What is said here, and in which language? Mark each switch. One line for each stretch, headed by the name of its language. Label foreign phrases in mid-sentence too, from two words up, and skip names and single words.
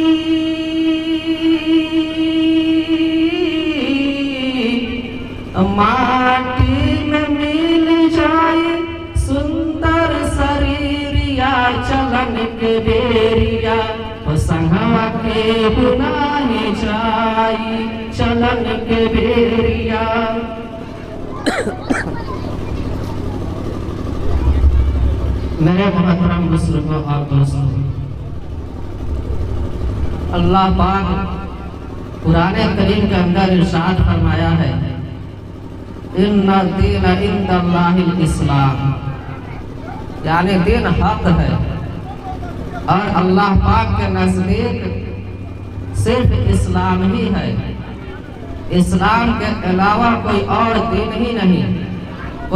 Bhojpuri: माटी में मिल जाई सुंदर शरीरिया, चलन के बेरिया, संगवा के हुनाही जाई, चलन के बेरिया।
Urdu: میرے محترم بزرگوں اور دوستوں، اللہ پاک قرآن کریم کے اندر ارشاد فرمایا ہے,
Arabic: إن الدين عند الله الإسلام,
Urdu: یعنی دین حق ہے اور اللہ پاک کے نزدیک صرف اسلام ہی ہے، اسلام کے علاوہ کوئی اور دین ہی نہیں.